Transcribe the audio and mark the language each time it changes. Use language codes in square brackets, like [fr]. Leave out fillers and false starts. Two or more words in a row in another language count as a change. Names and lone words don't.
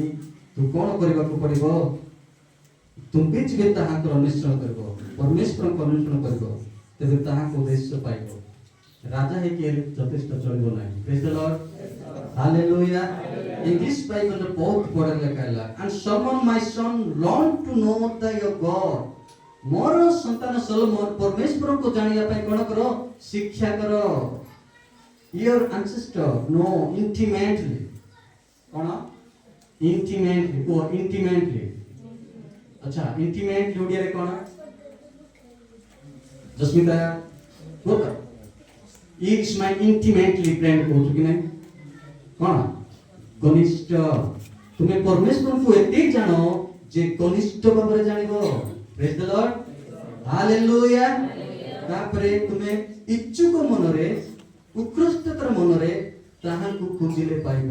[or] ତୁ କଣ କରିବାକୁ ପଡିବ? ତୁମେ ଯେବେ ତାହାଙ୍କର ଅନ୍ୱେଷଣ କରିବ, ପରମେଶ୍ୱରଙ୍କ ଅନ୍ୱେଷଣ କରିବ, ତେବେ ତାହାଙ୍କ ଉଦ୍ଦେଶ୍ୟ ପାଇବ। [en] ରାଜା ହେଇକି ହେଲେ ଯଥେଷ୍ଟ ଚଳିବ ନାହିଁ। Praise the Lord. [or] Hallelujah. [en] English Bible [or] ରେ ବହୁତ ବଡ଼ ଲେଖା ହେଲା, [en] and Solomon my son learn to know your God. [or] ମୋର ସନ୍ତାନ ସଲୋମନ ପରମେଶ୍ୱରଙ୍କୁ ଜାଣିବା ପାଇଁ କଣ କର? ଶିକ୍ଷା କର। [en] Your ancestor know intimately. [or] କଣ? [en] Intimately or intimately. [or] अच्छा, intimately ଓଡ଼ିଆରେ କଣ? ଜସ୍ମିତା କୁହ। [en] Is my intimately friend [or] କହୁଛୁ କି ନାହିଁ? କଣ? ଘନିଷ୍ଠ। ତୁମେ ପରମେଶ୍ୱରଙ୍କୁ ଏତେ ଜାଣ ଯେ ଘନିଷ୍ଠ ଭାବରେ ଜାଣିବ। [en] Praise the Lord. Hallelujah. [or] ତାପରେ ତୁମେ ଇଚ୍ଛୁକ ମନରେ, ଉତ୍କୃଷ୍ଟତାର ମନରେ ତାହାଙ୍କୁ ଖୋଜିଲେ ପାଇବ।